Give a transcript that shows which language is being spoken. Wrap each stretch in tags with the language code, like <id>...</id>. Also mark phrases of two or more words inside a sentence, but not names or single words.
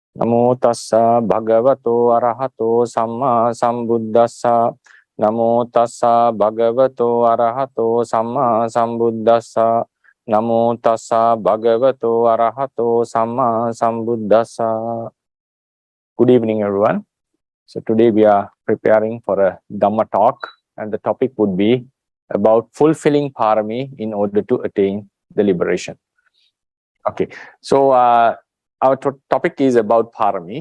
<pi>Namo tassa bhagavato arahato samma sambuddhassa. Namo tassa bhagavato arahato samma sambuddhassa. Namo tassa bhagavato arahato samma sambuddhassa.</pi> <en>Good evening, everyone. So today we are preparing for a Dhamma talk, and the topic would be about fulfilling parami in order to attain the liberation. Okay, so our topic is about parami.</en>